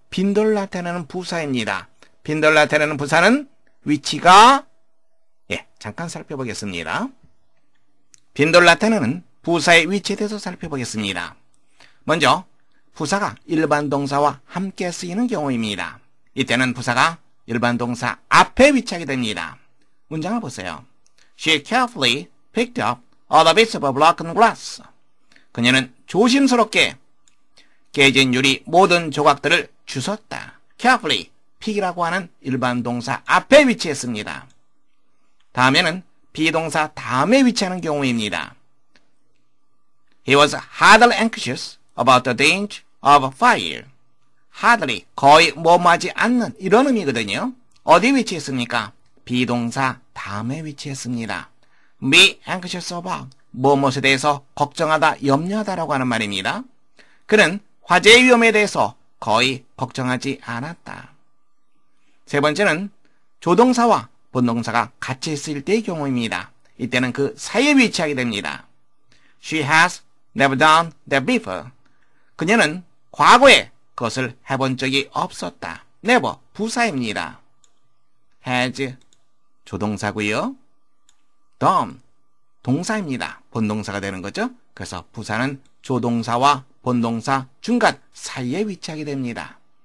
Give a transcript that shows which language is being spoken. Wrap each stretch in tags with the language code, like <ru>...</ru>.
<ko>빈도를 나타내는 부사입니다. 빈도를 나타내는 부사는 위치가 잠깐 살펴보겠습니다. 빈도를 나타내는 부사의 위치에 대해서 살펴보겠습니다. 먼저 부사가 일반 동사와 함께 쓰이는 경우입니다. 이때는 부사가 일반 동사 앞에 위치하게 됩니다. 문장을 보세요.</ko> <en>She carefully picked up all the bits of broken glass.</en> <ko>그녀는 조심스럽게 깨진 유리 모든 조각들을 주웠다. carefully, pick이라고 하는 일반 동사 앞에 위치했습니다. 다음에는 비동사 다음에 위치하는 경우입니다.</ko> <en>He was hardly anxious about the danger of fire.</en> <ko>hardly, 거의 머무하지 않는 이런 의미거든요. 어디 위치했습니까? 비동사 다음에 위치했습니다. be anxious about, 무엇에 대해서 걱정하다, 염려하다라고 하는 말입니다. 그는 화재의 위험에 대해서 거의 걱정하지 않았다. 세 번째는 조동사와 본동사가 같이 쓰일 때의 경우입니다. 이때는 그 사이에 위치하게 됩니다.</ko> <en>She has never done that before.</en> <ko>그녀는 과거에 그것을 해본 적이 없었다. never, 부사입니다. has, 조동사고요. done, 동사입니다. 본동사가 되는 거죠. 그래서 부사는 조동사와 본동사 중간 사이에 위치하게 됩니다.</ko>